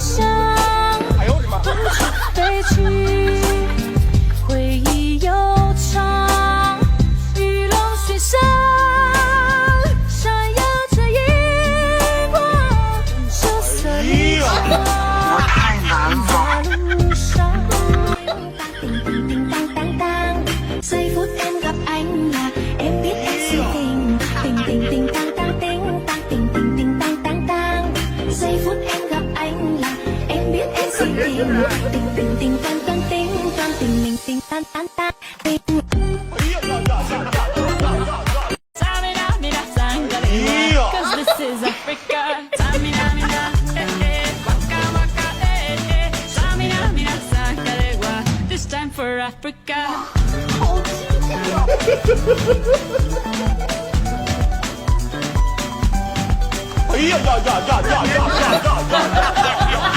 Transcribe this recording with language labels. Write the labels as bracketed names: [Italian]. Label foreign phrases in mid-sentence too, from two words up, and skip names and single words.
[Chinese] 向，不去飞去，回忆悠长，玉龙雪上，闪耀着荧光，羞涩一场。在路上，叮叮叮當當當， [Vietnamese] giây phút em gặp anh là em biết em si tình, tình tình tình tang tang ting tang tình tình tình tang tang tang. Giây phút em gặp anh là em biết em si tình, tình tình tình tang tang ting tang tình tình tình tang tang tang ting. [English] Cause this is Africa. Samina mina, waka waka, samina mina, sakarewa. This time for Africa. 哎呀呀呀呀呀呀呀呀！